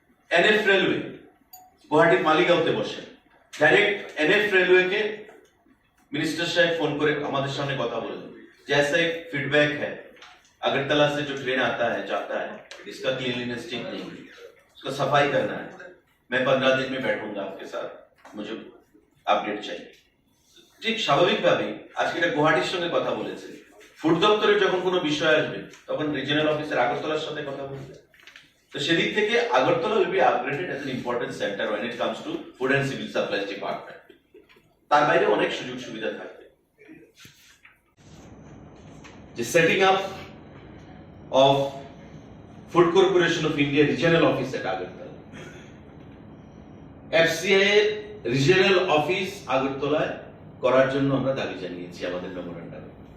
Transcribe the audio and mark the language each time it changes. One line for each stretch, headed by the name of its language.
Bangla: NF railway গুয়াহাটির মালিগাঁওতে বসে direct NF রেলওয়েকে
Hindi: minister साहब फोन करे हमारे सामने
Bangla: কথা বলেন,
Hindi: जैसा एक फीडबैक है अगरतला से जो ट्रेन आता है जाता है इसका क्लीनलीनेस ठीक नहीं है, उसका सफाई करना है। मैं 15 दिन में बैठूंगा आपके साथ, मुझे
Bangla: আপডেট চাই। ঠিক স্বাভাবিকভাবে আজকে এটা গুয়াহাটির সঙ্গে কথা বলেছে, ফুড দপ্তরে যখন কোনো বিষয় আসবে তখন রিজিয়নাল অফিসার আগরতলার সাথে কথা বলবে। তো সেদিক থেকে
English: Agartala will be upgraded as an important center when it comes to food and civil supplies department।
Bangla: তার বাইরে অনেক সুযোগ সুবিধা থাকবে। যে setting up of food corporation of India regional office at Agartala, FCI এর রিজিয়নাল অফিস আগরতলায় করার জন্য আমরা দাবি জানিয়েছি আমাদের মেমোরেন্ডামে।